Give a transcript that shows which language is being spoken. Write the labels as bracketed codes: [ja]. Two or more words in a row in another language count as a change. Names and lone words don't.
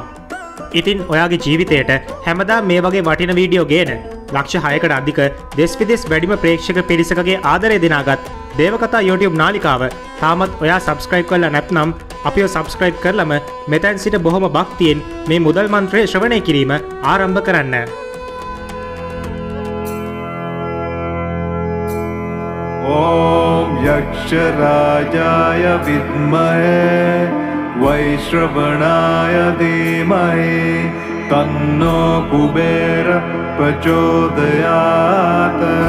[si] ඉතින් ඔයාගේ ජීවිතයට හැමදාම මේ වගේ වටින වීඩියෝ ගේන ලක්ෂ 6කට අධික දෙස් විදෙස් වැඩිම ප්‍රේක්ෂක පිරිසකගේ ආදරය දිනාගත් දේවකතා YouTube නාලිකාව තාමත් ඔයා සබස්ක්‍රයිබ් කරලා නැත්නම් අපිව සබස්ක්‍රයිබ් කරලම මෙතැන් සිට බොහොම භක්තියෙන් මේ මුදල් මන්ත්‍රය ශ්‍රවණය කිරීම ආරම්භ කරන්න. [sa] ॐ यक्षराजाय विद्महे वैश्रवणाय धीमहि तन्नो कुबेर प्रचोदयात्.